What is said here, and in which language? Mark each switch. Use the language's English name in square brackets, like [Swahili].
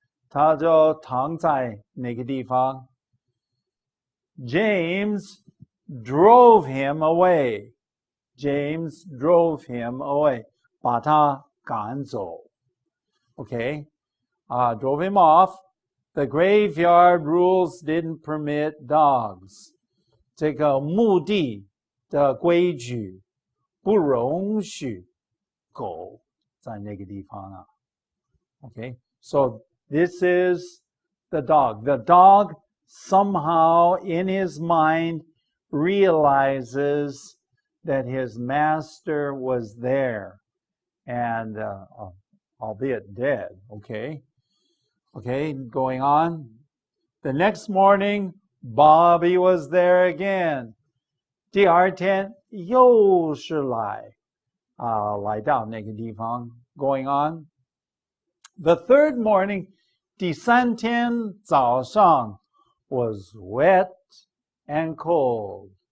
[Chinese] 他就躺在那个地方. [English] James drove him away. James drove him away. [Chinese] 把他赶走. [English] Okay, drove him off. The graveyard rules didn't permit dogs. [Chinese] 这个墓地的规矩不容许狗在那个地方啊. [English] Okay, so this is the dog. The dog somehow in his mind realizes that his master was there, and albeit dead. Okay, going on. The next morning, Bobby was there again. [Chinese] 第二天又是来到那个地方. [English] Going on. The third morning, [Chinese] 第三天早上 [English] was wet and cold.